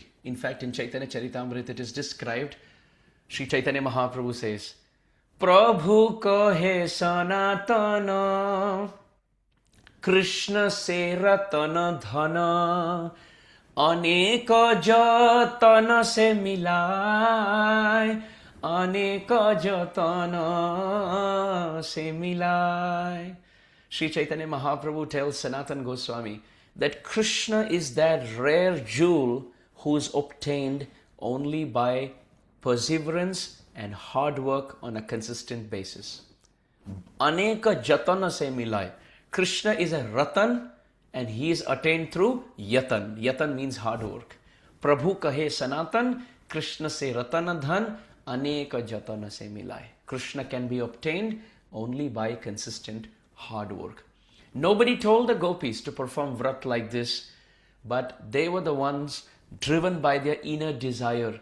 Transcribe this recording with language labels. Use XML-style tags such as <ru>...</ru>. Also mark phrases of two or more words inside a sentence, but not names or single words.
<en>In fact, in Chaitanya Charitamrita it is described,</en> <hi>Sri Chaitanya Mahaprabhu says, प्रभु कहे सनातन, कृष्ण से रतन धन, अनेक जतन से मिलई, अनेक जतन से मिलई.</hi> <en>Sri Chaitanya Mahaprabhu tells Sanatan Goswami that Krishna is that rare jewel who is obtained only by perseverance and hard work on a consistent basis.</en> <hi>अनेक जतन से मिलई.</hi> <en>Krishna is a Ratan and he is attained through Yatan. Yatan means hard work.</en> <hi>प्रभु कहे सनातन, कृष्ण से रतन धन, अनेक जतन से मिलई.</hi> <en>Krishna can be obtained only by consistent hard work. Nobody told the gopis to perform vrat like this, but they were the ones driven by their inner desire.</en>